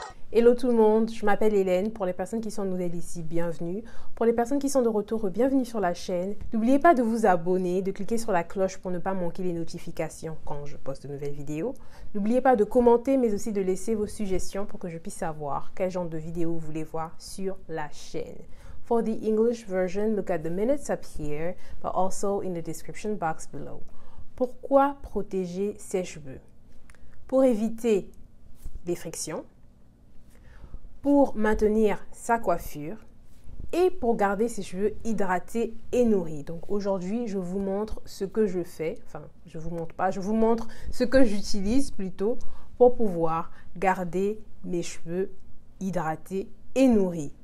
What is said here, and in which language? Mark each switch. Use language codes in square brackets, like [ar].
[fr] Hello tout le monde, je m'appelle Hélène. Pour les personnes qui sont nouvelles ici, bienvenue. Pour les personnes qui sont de retour, bienvenue sur la chaîne. N'oubliez pas de vous abonner, de cliquer sur la cloche pour ne pas manquer les notifications quand je poste de nouvelles vidéos. N'oubliez pas de commenter, mais aussi de laisser vos suggestions pour que je puisse savoir quel genre de vidéo vous voulez voir sur la chaîne. [en] For the English version, look at the minutes up here, but also in the description box below. [fr] Pourquoi protéger ses cheveux? Pour éviter des frictions, pour maintenir sa coiffure et pour garder ses cheveux hydratés et nourris. Donc aujourd'hui, je vous montre ce que je fais, enfin je vous montre pas, je vous montre ce que j'utilise plutôt pour pouvoir garder mes cheveux hydratés et nourris.